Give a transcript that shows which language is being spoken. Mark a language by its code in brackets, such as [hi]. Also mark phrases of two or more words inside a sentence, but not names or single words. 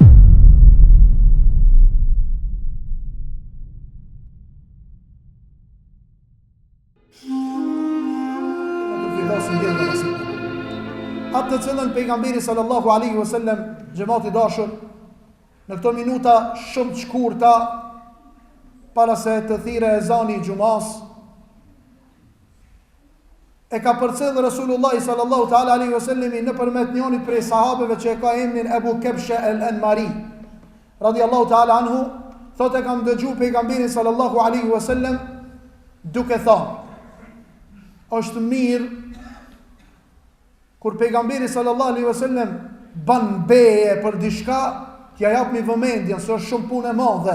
[sq] Atë të cilën pejgamberi [ar] صلى الله عليه وسلم, [sq] xhamati dashur, në këto minuta shumë të shkurta para se të thirrë ezani i xumas, e ka përcjellë [ar] رسول الله صلى الله تعالى عليه وسلم [sq] nëpërmjet njërit prej sahabeve që e ka emrin Abu Kabsha al-Anmari [ar] رضي الله تعالى عنه, [sq] thotë kam dëgjuar pejgamberin [ar] صلى الله عليه وسلم [sq] duke thënë: është mirë kur pejgamberi [ar] صلى الله عليه وسلم [sq] ban beje për diçka, t'ja japni vëmendjen se është shumë punë e madhe.